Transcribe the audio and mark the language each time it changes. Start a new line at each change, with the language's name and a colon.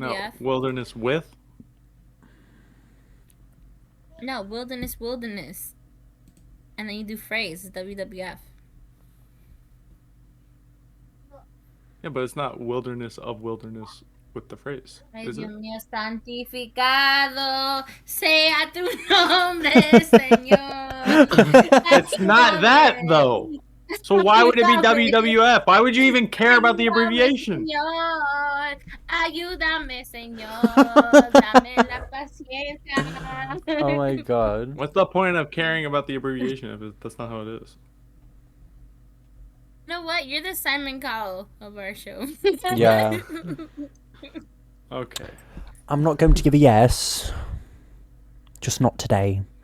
English: No, wilderness with. No, wilderness. And then you do phrase, it's WWF. Yeah, but it's not wilderness of wilderness with the phrase. Is it?
Spanish: Mío santificado sea tu nombre, Señor.
English: It's not that, though. So why would it be WWF? Why would you even care about the abbreviation?
Spanish: Señor, ayúdame, Señor, dame la paciencia.
English: Oh my god. What's the point of caring about the abbreviation if that's not how it is? You know what? You're the Simon Cowell of our show. Yeah. Okay. I'm not going to give a yes. Just not today.